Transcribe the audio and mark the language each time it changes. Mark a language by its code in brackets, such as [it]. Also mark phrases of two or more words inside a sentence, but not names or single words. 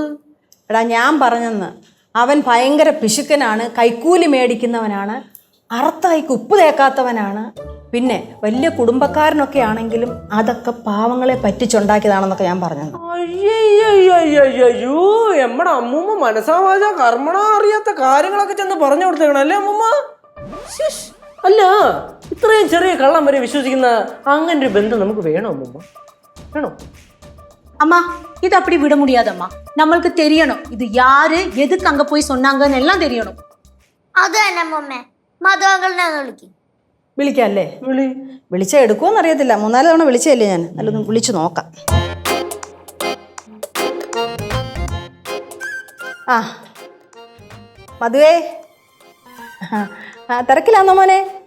[ml] എടാ, ഞാൻ പറഞ്ഞെന്ന്, അവൻ ഭയങ്കര പിശുക്കനാണ്, കൈക്കൂലി മേടിക്കുന്നവനാണ്, അറുത്ത കൈക്ക് ഉപ്പ് തേക്കാത്തവനാണ്, പിന്നെ വലിയ കുടുംബക്കാരനൊക്കെ ആണെങ്കിലും അതൊക്കെ പാവങ്ങളെ പറ്റിച്ചുണ്ടാക്കിയതാണെന്നൊക്കെ ഞാൻ പറഞ്ഞു. അയ്യോ, എമ്മടെ അമ്മൂമ്മ മനസ്സാവാച കർമ്മണ അറിയാത്ത കാര്യങ്ങളൊക്കെ ചെന്ന് പറഞ്ഞു കൊടുത്തേക്കണല്ലേ അമ്മൂമ്മ? അല്ല, ഇത്രയും ചെറിയ കള്ളം വരെ വിശ്വസിക്കുന്ന അങ്ങനെ ഒരു ബന്ധം നമുക്ക് വേണോ അമ്മൂമ്മ? വേണോ? [ta] அம்மா, இது அப்படி விட முடியாதம்மா. நம்மளுக்கு தெரியணும் இது யாரு, எதுக்கு அங்க போய் சொன்னாங்கன்னு எல்லாம் தெரியணும். [ml] അത് തന്നെ അമ്മൂമ്മ, മധുവങ്കളിനെ വിളിക്കും. വിളിക്കല്ലേ? വിളിച്ചാ എടുക്കുമെന്ന് അറിയത്തില്ല. 3-4 തവണ വിളിച്ചല്ലേ ഞാൻ. നല്ലൊന്ന് വിളിച്ചു നോക്കാം. മധുവേ, തിരക്കിലാന്നോ മോനെ?